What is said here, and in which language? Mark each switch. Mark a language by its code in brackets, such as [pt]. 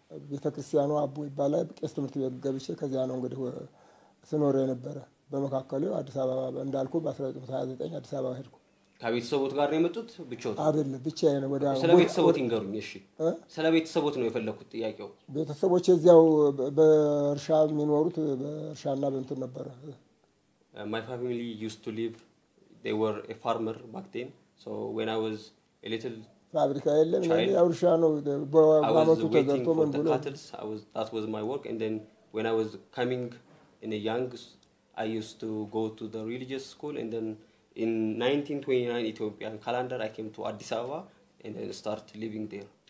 [am] ቤተክርስቲያኑ አቦ ይባላል ቄስ ትምህርት ቤት ገብቼ ከዚያ ነው እንግዲህ ስኖር የነበረ በመካከሉ አዲስ አበባ እንዳልኩ በ1929 አዲስ አበባ ሄድኩ ከቤተሰቦት ጋር ነው የመጡት ብቻው አይደለም ብቻዬን ወደ ስለ ቤተሰቦት ይንገሩኝ እሺ ስለ ቤተሰቦት ነው የፈለኩት ጥያቄው ቤተሰቦች እዚያው በእርሻ የሚኖሩት በእርሻና በእንትን ነበር [en] my family used to live they were a farmer back then so when I was a little [am] ፋብሪካ የለም ያው እርሻ ነው በአመቱ ተዘርቶ ምን ብሎ [en] that was my work and then when I was coming in a young I used to go to the religious school and then in 1929 Ethiopian calendar I came to Addis Ababa and then start living there